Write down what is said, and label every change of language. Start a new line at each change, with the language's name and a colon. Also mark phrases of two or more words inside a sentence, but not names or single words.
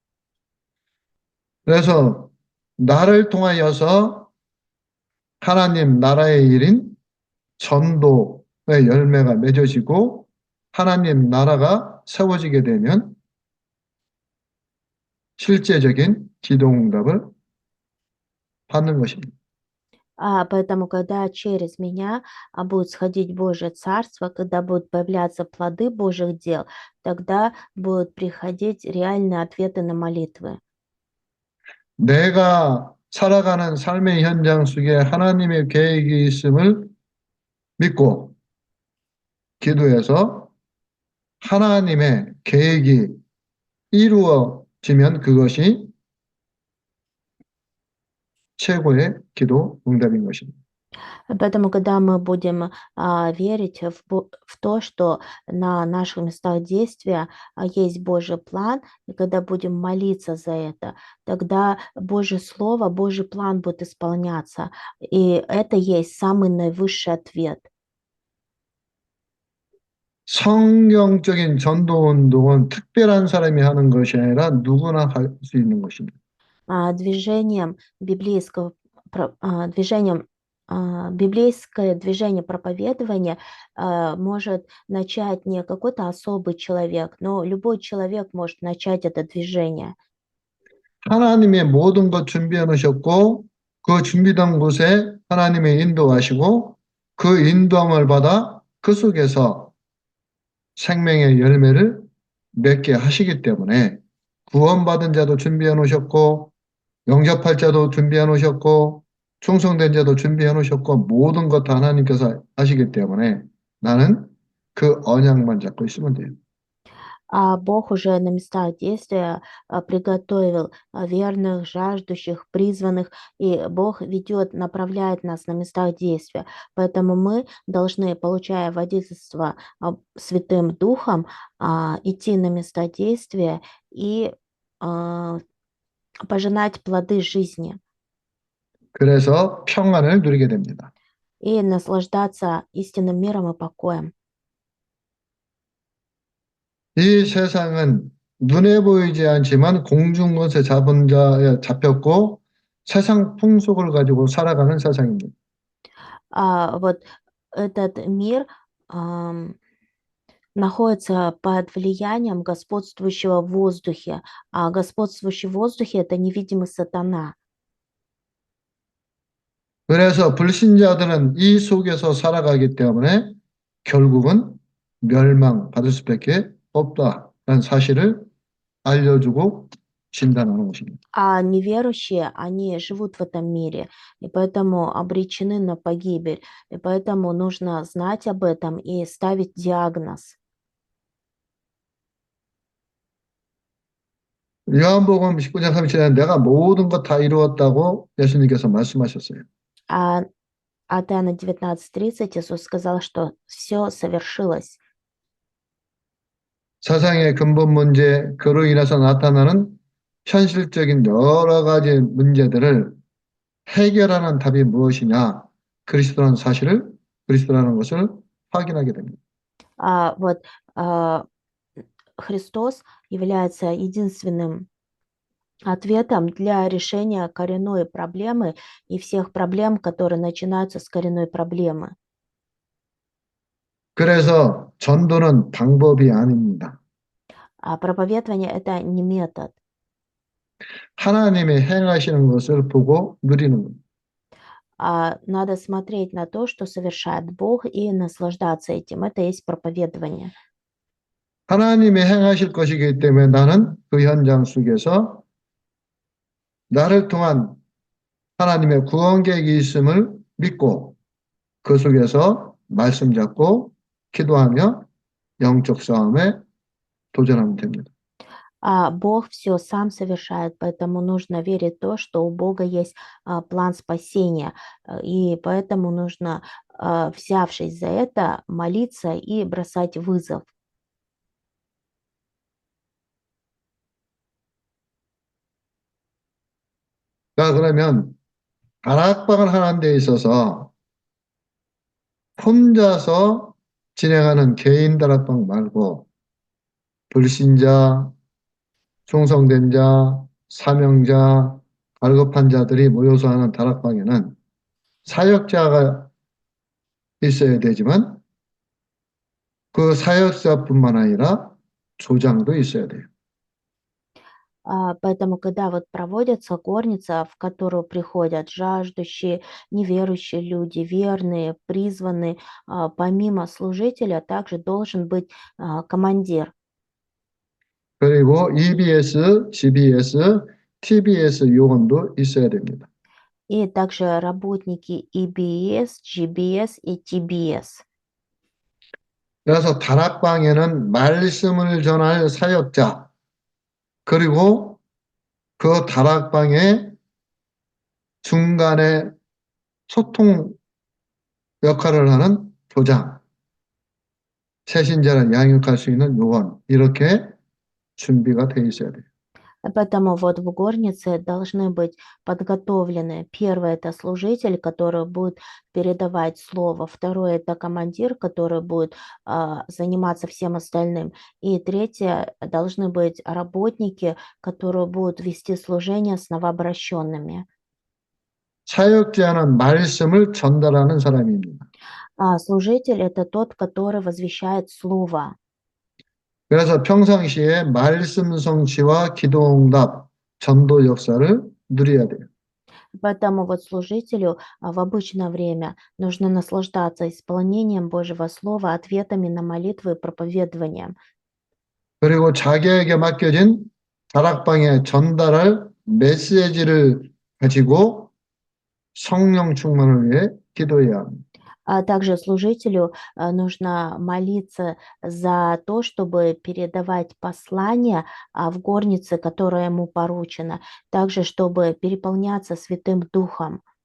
Korean: 그래서 나를 통하여서 하나님 나라의 일인 전도의 열매가 맺어지고 하나님 나라가 세워지게 되면 실제적인 기도응답을 받는 것입니다.
Russian: Поэтому, когда через меня будет сходить Божье Царство, когда будут появляться плоды Божьих дел, тогда будут приходить реальные ответы на молитвы.
Korean: 내가 살아가는 삶의 현장 속에 하나님의 계획이 있음을 믿고 기도해서 하나님의 계획이 이루어지면 그것이 최고의 기도 응답인 것입니다.
Russian: Поэтому, когда мы будем верить в то, что на наших местах действия есть Божий план, и когда будем молиться за это, тогда Божье Слово, Божий план будет исполняться. И это есть самый наивысший ответ.
Korean: 성경적인 전도 운동은 특별한 사람이 하는 것이 아니라 누구나 할 수 있는 것입니다.
Russian: Движением библейское движение проповедования может начать не какой-то особый человек, но любой человек может начать это движение.
Korean: 하나님의 모든 것 준비해 놓으셨고 그 준비된 곳에 하나님의 인도하시고 그 인도함을 받아 그 속에서 생명의 열매를 맺게 하시기 때문에 구원받은 자도 준비해 놓으셨고 영접할 자도 준비해 놓으셨고 충성된 자도 준비해 놓으셨고 모든 것 다 하나님께서 하시기 때문에 나는 그 언약만 잡고 있으면 돼요.
Russian: А Бог уже на местах действия приготовил верных, жаждущих, призванных, и Бог ведет, направляет нас на местах действия. Поэтому мы должны, получая водительство Святым Духом, идти на места действия и а, пожинать плоды жизни
Korean: 그래서 평안을 누리게 됩니다.
Russian: и наслаждаться истинным миром и покоем.
Korean: 이 세상은 눈에 보이지 않지만 공중 것에 잡은 자에 잡혔고 세상 풍속을 가지고 살아가는 세상입니다.
Russian: Вот этот мир ам, находится под влиянием господствующего в воздухе, а господствующий в воздухе — это невидимый сатана.
Korean: 그래서 불신자들은 이 속에서 살아가기 때문에 결국은 멸망받을 수밖에 없다라는 사실을 알려주고 진단하는 것입니다.
Russian: А неверующие, они живут в этом мире, и поэтому обречены на погибель, и поэтому нужно знать об этом и ставить диагноз.
Korean: 요한복음 19장 37절에 내가 모든 것 다 이루었다고 예수님께서 말씀하셨어요.
Russian: А от Иоанна 19:30 Иисус сказал, что все совершилось.
Korean: 세상의 근본 문제, 그로 인해서 나타나는 현실적인 여러 가지 문제들을 해결하는 답이 무엇이냐? 그리스도라는 사실을, 그리스도라는 것을 확인하게 됩니다.
Russian: Вот а, Христос является единственным ответом для решения коренной проблемы и всех проблем, которые начинаются с коренной проблемы.
Korean: 그래서 전도는 방법이 아닙니다.
Russian: А проповедование — это не метод.
Korean: 하나님이 행하시는 것을 보고 누리는 겁니다.
Russian: Надо смотреть на то, что совершает Бог, и наслаждаться этим. Это и есть проповедование.
Korean: 하나님이 행하실 것이기 때문에 나는 그 현장 속에서 나를 통한 하나님의 구원 계획이 있음을 믿고 그 속에서 말씀 잡고 기도하며 영적 싸움에 도전하면 됩니다.
Russian: Бог все сам совершает, поэтому нужно верить в то, что у Бога есть план спасения, и поэтому нужно, взявшись за это, молиться и бросать вызов.
Korean: 자, 그러면 다락방을 하는 데 있어서 혼자서 진행하는 개인 다락방 말고 불신자, 충성된 자, 사명자, 갈급한 자들이 모여서 하는 다락방에는 사역자가 있어야 되지만 그 사역자뿐만 아니라 조장도 있어야 돼요.
Russian: Поэтому, когда вот проводится горница, в которую приходят жаждущие, неверующие люди, верные, призванные, помимо служителя также должен быть командир.
Korean: 그리고 EBS, GBS, TBS 요원도 있어야 됩니다.
Russian: И также работники EBS, GBS и TBS.
Korean: 그래서 다락방에는 말씀을 전할 사역자, 그리고 그 다락방의 중간에 소통 역할을 하는 조장, 새신자를 양육할 수 있는 요원, 이렇게 준비가 돼 있어야 돼요.
Russian: Поэтому вот в горнице должны быть подготовлены. Первый — это служитель, который будет передавать слово. Второй — это командир, который будет заниматься всем остальным. И третье — должны быть работники, которые будут вести служение с новообращенными.
Korean: 사역자는 말씀을 전달하는 사람입니다.
Russian: Служитель — это тот, который возвещает слово.
Korean: 그래서 평상시에 말씀 성취와 기도 응답, 전도 역사를 누려야 돼요.
Russian: Поэтому вот служителю в обычное время нужно наслаждаться исполнением Божьего Слова, ответами на молитвы и проповедованием.
Korean: 그리고 자기에게 맡겨진 다락방에 전달할 메시지를 가지고 성령 충만을 위해 기도해야 합니다.
Russian: А также служителю нужно молиться за то, чтобы передавать послание в горнице, которая ему поручена, также чтобы переполняться Святым Духом.